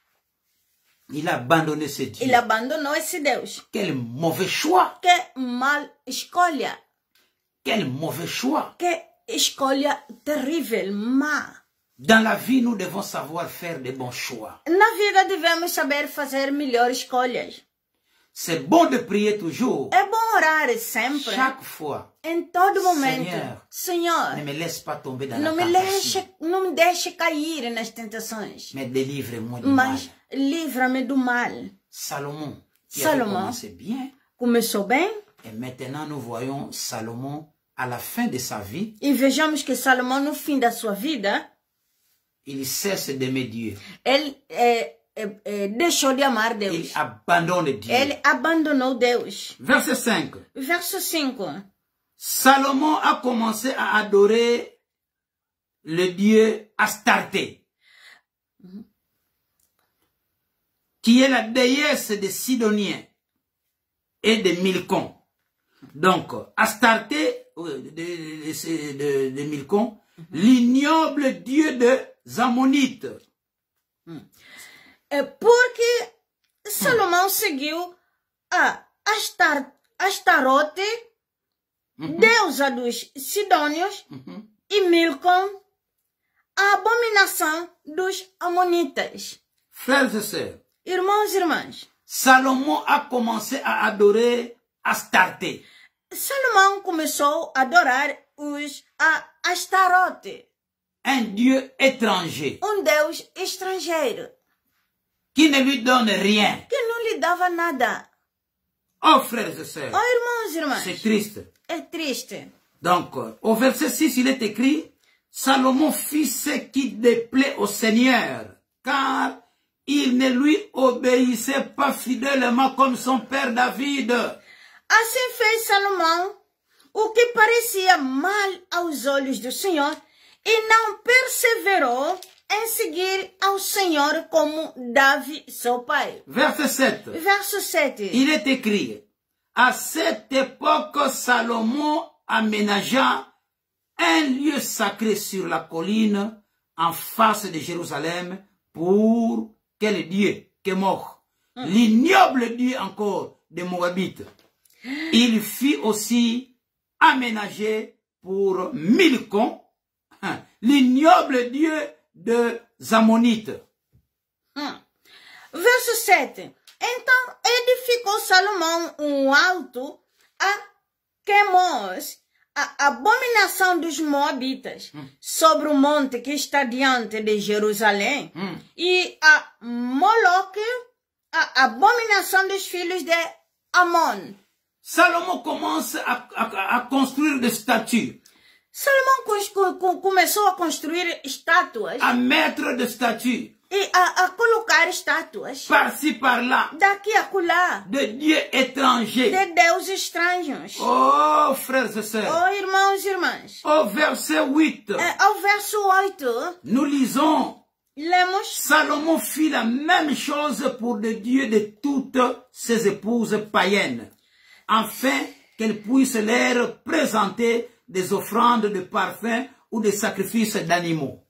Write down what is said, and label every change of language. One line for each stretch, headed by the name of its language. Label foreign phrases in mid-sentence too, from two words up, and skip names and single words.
French: Il a abandonné ce Dieu.
Portuguese: Ele abandonou esse Deus.
French: Quel mauvais choix.
Portuguese: Que mal escolha.
French: Quel mauvais choix.
Portuguese: Que escolha terrível, má.
French: Dans la vie, nous devons savoir faire de bons choix.
Portuguese: Na vida devemos saber fazer melhores escolhas.
French: C'est bon de prier toujours.
Portuguese: É bom orar sempre.
French: Chaque fois.
Portuguese: Em todo momento. Senhor,
French: ne me laisse pas tomber dans não la tentation.
Portuguese: Não me deixe cair nas tentações.
French: Mais délivre-moi du mal.
Portuguese: Mas livra-me do mal.
French: Salomon, qui avait commencé bien.
Portuguese: Começou bem.
French: Et maintenant, nous voyons Salomon à la fin de sa vie.
Portuguese: E vejamos que Salomão, no fim da sua vida,
French: il cesse d'aimer Dieu.
Portuguese: Ele deixou de amar Deus.
French: Il abandonne Dieu.
Portuguese: Ele abandonou Deus.
French: Verset 5.
Portuguese: Verso 5.
French: Salomon a commencé à adorer le dieu Astarté, qui est la déesse des Sidoniens et de Milcom. Donc, Astarté, de Milcom, l'ignoble dieu des Ammonites.
Portuguese: Porque Salomão seguiu a Astarote, deusa dos Sidônios, e Milcom, a abominação dos Amonitas.
French: Frères et sœurs,
Portuguese: irmãos e irmãs,
French: Salomon a commencé à adorer Astarté.
Portuguese: Salomão começou a adorar a Astarote,
French: un dieu étranger,
Portuguese: Deus estrangeiro,
French: qui ne lui donne rien.
Portuguese: que não lhe dava nada.
French: Oh frères et sœurs,
Portuguese: irmãos e irmãs,
French: c'est triste.
Portuguese: É triste.
French: Donc, au verset 6, il est écrit, Salomon fit ce qui déplaît au Seigneur, car il ne lui obéissait pas fidèlement comme son père David.
Portuguese: Assim fez Salomão o que parecia mal aos olhos do Senhor e não perseverou em seguir ao Senhor como Davi, seu pai.
French: Verset 7.
Portuguese: Verso 7.
French: Il est écrit, à cette époque, Salomon aménagea un lieu sacré sur la colline en face de Jérusalem pour quel dieu? Kémoch, l'ignoble dieu encore des Moabites. Il fit aussi aménager pour Milcom, l'ignoble dieu des Ammonites.
Portuguese: Verso 7. Então edificou Salomão alto a Quemos, a abominação dos Moabitas, sobre o monte que está diante de Jerusalém, e a Moloque, a abominação dos filhos de Amon.
French: Salomon commence à construire des statues.
Portuguese: Salomão começou a construir estátuas.
French: À mettre des statues.
Portuguese: E a colocar estátuas.
French: Par-ci, par-là.
Portuguese: Daqui a acolá.
French: De dieux étrangers.
Portuguese: De deuses estranhos.
French: Oh, frères et sœurs.
Portuguese: Oh, irmãos e irmãs.
French: Au verset 8.
Portuguese: Ao verso 8.
French: Nous lisons.
Portuguese: Lemos.
French: Salomon fit la même chose pour les dieux de toutes ses épouses païennes, afin qu'elles puissent leur présenter des offrandes de parfums ou des sacrifices d'animaux.